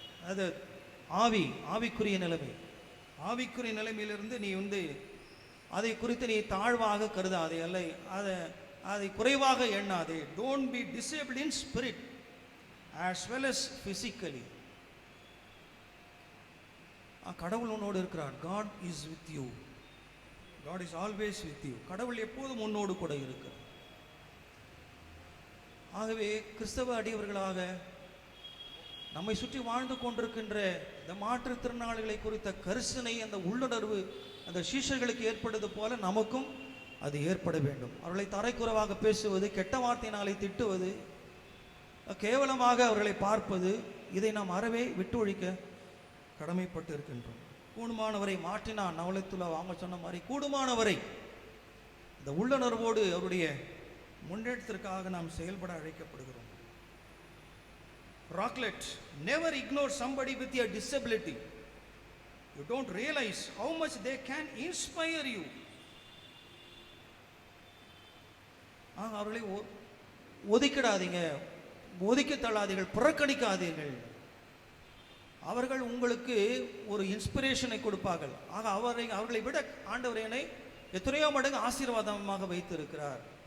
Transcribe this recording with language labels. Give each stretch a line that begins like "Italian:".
Tamil: அது ஆவிக்குரிய நிலைமை. ஆவிக்குரிய நிலைமையிலிருந்து நீ அதை குறித்து நீ தாழ்வாக கருதாதே, அல்ல அதை குறைவாக எண்ணாதே.
English: Don't be disabled in spirit as well as physically.
Tamil: கடவுள் உன்னோடு இருக்கிறார்.
English: God is with you. God is always with you.
Tamil: கடவுள் எப்போதும் உன்னோடு கூட இருக்கிறார். ஆகவே கிறிஸ்தவ அடியவர்களாக நம்மை சுற்றி வாழ்ந்து கொண்டிருக்கின்ற இந்த மாற்றுத்திறனாளிகளை குறித்த கரிசனை, அந்த உள்ளுணர்வு அந்த சீஷர்களுக்கு ஏற்படுவது போல நமக்கும் அது ஏற்பட வேண்டும். அவர்களை தரைக்குறைவாக பேசுவது, கெட்ட வார்த்தையினாலே திட்டுவது, கேவலமாக அவர்களை பார்ப்பது, இதை நாம் அறவே விட்டு ஒழிக்க கடமைப்பட்டு இருக்கின்றோம். கூடுமானவரை மாற்றினான் நவலத்துலா அவங்க சொன்ன மாதிரி கூடுமானவரை இந்த உள்ளுணர்வோடு அவருடைய முன்னேற்றத்திற்காக நாம் செயல்பட அழைக்கப்படுகிறோம்.
English: Rocklet, never ignore somebody with a disability. You don't realize how much they can inspire you.
Tamil: அவர்களை ஒதுக்கிடாதீங்க, ஒதுக்கி தள்ளாதீர்கள், புறக்கணிக்காதீர்கள். அவர்கள் உங்களுக்கு ஒரு இன்ஸ்பிரேஷனை கொடுப்பார்கள். ஆக அவர்களை விட ஆண்டவர் என்னை எத்தனையோ மடங்கு ஆசீர்வாதமாக வைத்திருக்கிறார்.